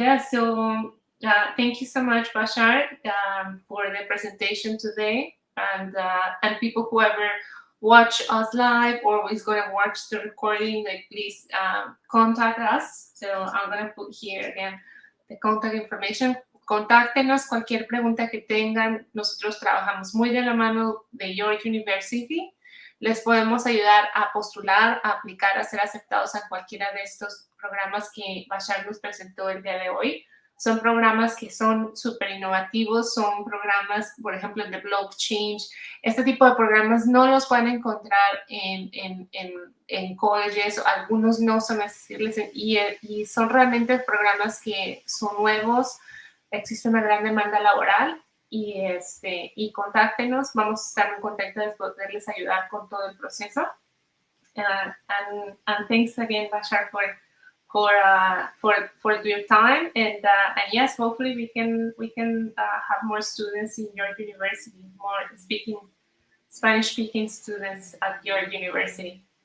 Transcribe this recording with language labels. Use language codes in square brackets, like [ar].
[en] So thank you so much, Bashar, for the presentation today, and people who ever watch us live or is going to watch the recording, please contact us. So I'm going to put here again the contact information. [es] Contáctenos cualquier pregunta que tengan. Nosotros trabajamos muy de la mano de York University. Les podemos ayudar a postular, a aplicar, a ser aceptados a cualquiera de estos programas que Bashar nos presentó el día de hoy. Son programas que son súper innovativos, son programas, por ejemplo, el de blockchain. Este tipo de programas no los pueden encontrar en colleges, algunos no son accesibles y son realmente programas que son nuevos, existe una gran demanda laboral y contáctenos, vamos a estar en contacto de poderles ayudar con todo el proceso. [en] And thanks again, Bashar, for your time, and yes, hopefully we can have more students in your university, more Spanish speaking students at your university.